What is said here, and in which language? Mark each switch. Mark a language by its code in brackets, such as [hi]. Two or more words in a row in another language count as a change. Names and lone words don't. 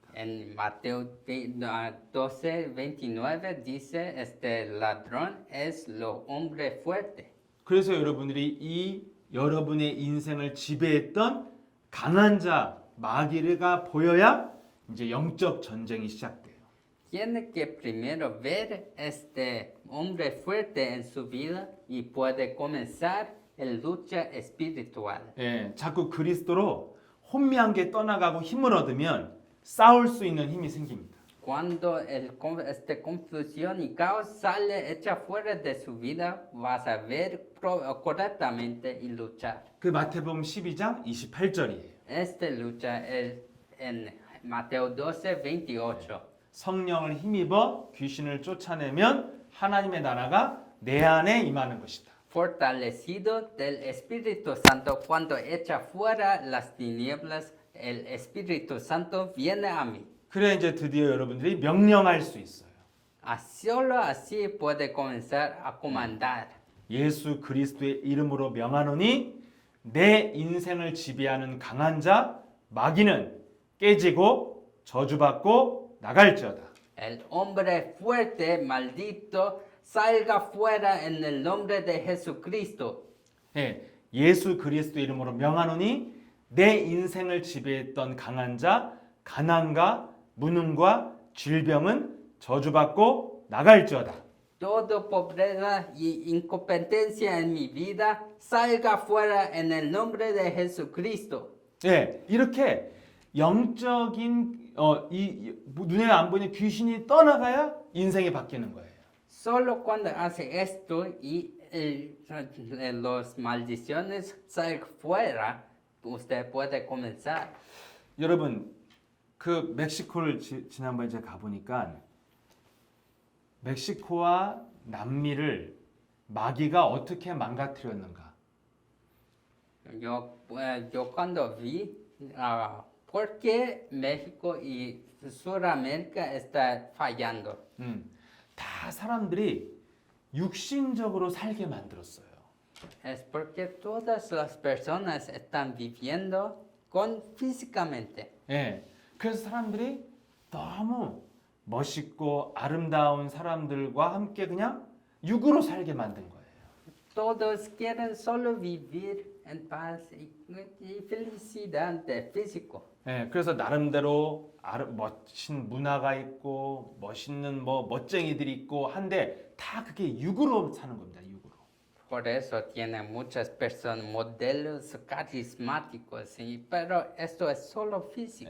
[es] En Mateo 12:29 dice, este ladrón es lo hombre fuerte. [ko] 그래서 여러분들이 여러분의 인생을 지배했던 강한 자 마귀가 보여야 이제 영적 전쟁이 시작돼요. [es] Tiene que primero ver este hombre fuerte en su vida y puede comenzar el lucha espiritual. [ko] 예, 자꾸 그리스도로 혼미한 게 떠나가고 힘을 얻으면 싸울 수 있는 힘이 생깁니다. [es] Cuando confusión y caos sale hecha fuera de su vida, vas a ver correctamente y luchar. [ko] 그 마태복음 12장 28절이에요. [es] Esta lucha es en Mateo 12:28. [ko] 성령을 힘입어 귀신을 쫓아내면 하나님의 나라가 내 안에 임하는 것이다. [es] Fortalecido del Espíritu Santo, cuando echa fuera las tinieblas, el Espíritu Santo viene a mí. [ko] 그래 이제 드디어 여러분들이 명령할 수 있어요. [es] Solo así puede comenzar a comandar. [ko] 예수 그리스도의 이름으로 명하노니 내 인생을 지배하는 강한 자 마귀는 깨지고 저주받고 나갈지어다. [es] El hombre fuerte, maldito, salga fuera en el nombre de Jesucristo. [ko] 예, 예수 그리스도 이름으로 명하노니 내 인생을 지배했던 강한 자 가난과 무능과 질병은 저주받고 나갈지어다. [es] Toda pobreza y incompetencia en mi vida salga fuera en el nombre de Jesucristo. [ko] 예, 이렇게 영적인 눈에 안 보이는 귀신이 떠나가야 인생이 바뀌는 거예요. [es] Solo cuando hace esto y las maldiciones salgan fuera, usted puede comenzar. [ko] 여러분 그 멕시코를 지난번에 제가 가보니까 멕시코와 남미를 마귀가 어떻게 망가뜨렸는가. [es] Yo cuando vi por qué México y Sudamérica está fallando. [ko] 다 사람들이 육신적으로 살게 만들었어요. [es] Es porque todas las personas están viviendo físicamente. [ko] 예, 그래서 사람들이 너무 멋있고 아름다운 사람들과 함께 그냥 육으로 살게 만든 거예요. [es] Todos quieren solo vivir en paz y felicidad de físico. [ko] 예, 그래서 나름대로 멋진 문화가 있고 멋있는 멋쟁이들이 있고 한데 다 그게 육으로 사는 겁니다. 육으로. [es] Por eso tienen muchas personas, modelos carismáticos, pero esto es solo físico.